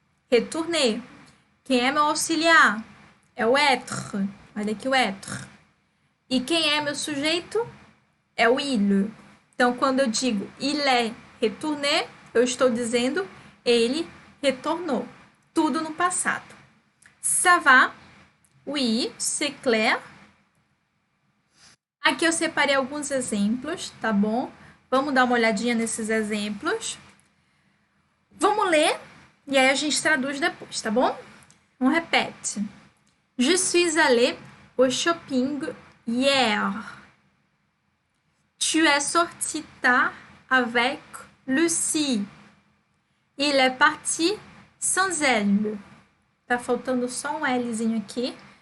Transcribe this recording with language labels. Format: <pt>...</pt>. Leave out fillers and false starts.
<pt>Retourner. Quem é meu auxiliar? É o être. Olha aqui o être. E quem é meu sujeito? É o il. Então, quando eu digo</pt> <fr>il est retourné,</fr> <pt>eu estou dizendo ele retornou. Tudo no passado.</pt> <fr>Ça va? Oui, c'est clair.</fr> <pt>Aqui eu separei alguns exemplos, tá bom? Vamos dar uma olhadinha nesses exemplos. Vamos ler e aí a gente traduz depois, tá bom?</pt> <fr>On répète. Je suis allée au shopping hier. Tu es sorti tard avec Lucie. Il est parti sans elle.</fr> <pt>Tá faltando só um Lzinho aqui.</pt>